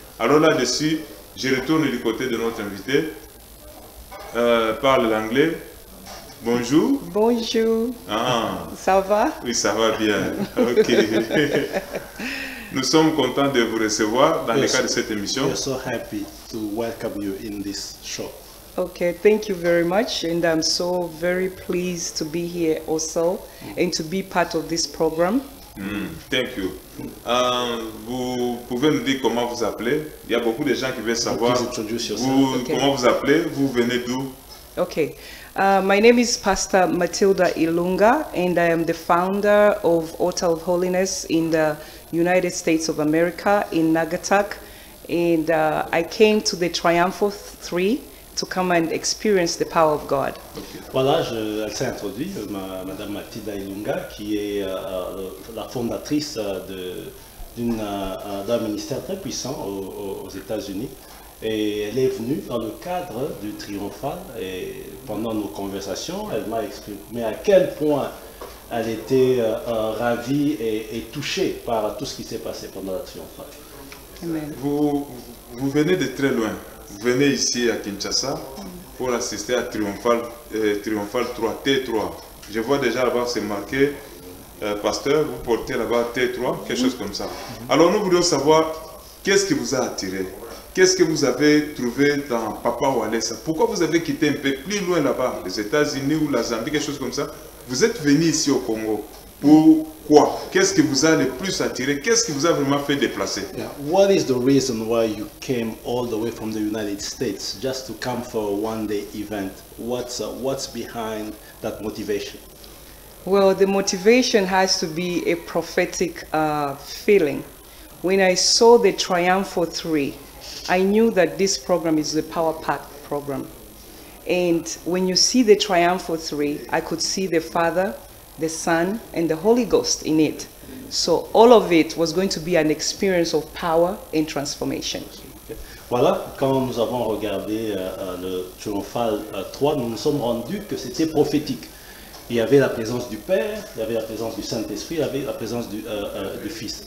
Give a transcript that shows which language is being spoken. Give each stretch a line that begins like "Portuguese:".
French: Alors là-dessus, je retourne du côté de notre invité. Parle l'anglais. Bonjour. Bonjour. Ah. Ça va? Oui, ça va bien. Ok. Nous sommes contents de vous recevoir dans le cadre de cette émission.
English: We are so happy to welcome you in this show. Okay, thank you very much, and I'm so very pleased to be here also and to be part of this program. Thank you.
French: Vous pouvez nous dire comment vous appelez? Il y a beaucoup de gens qui veulent savoir comment vous appelez, vous venez d'où?
English: Okay, my name is Pastor Matilda Ilunga, and I am the founder of Altar of Holiness in the United States of America in Nagasaki, and I came to the Triumphal 3 to come and experience the power of God. Okay.
French: Voilà, elle s'est introduite, Madame Matilda Ilunga, qui est la fondatrice d'un ministère très puissant aux États-Unis. Et elle est venue dans le cadre du Triomphal, et pendant nos conversations, elle m'a exprimé à quel point elle était ravie et touchée par tout ce qui s'est passé pendant la Triomphal. Amen. Vous venez de très loin. Vous venez ici à Kinshasa pour assister à Triomphal 3, T3. Je vois déjà là-bas, c'est marqué pasteur, vous portez là-bas T3, quelque chose comme ça. Alors nous voudrions savoir qu'est-ce qui vous a attiré? Qu'est-ce que vous avez trouvé dans Papa Walesa? Pourquoi vous avez quitté un peu plus loin là-bas, les États-Unis ou la Zambie, quelque chose comme ça? Vous êtes venu ici au Congo. Pourquoi? Qu'est-ce qui vous a le plus attiré? Qu'est-ce qui vous a vraiment fait déplacer?
English: Yeah. What is the reason why you came all the way from the United States just to come for a one-day event? What's behind that motivation? Well, the motivation has to be a prophetic feeling. When I saw the Triumphal 3, I knew that this program is the Power Pack program. And when you see the Triumphal 3, I could see the Father, the Son, and the Holy Ghost in it. So all of it was going to be an experience of power and transformation.
French: Voilà, quand nous avons regardé le Triomphal 3, nous nous sommes rendus que c'était prophétique. Il y avait la présence du Père, il y avait la présence du Saint-Esprit, il y avait la présence du Fils.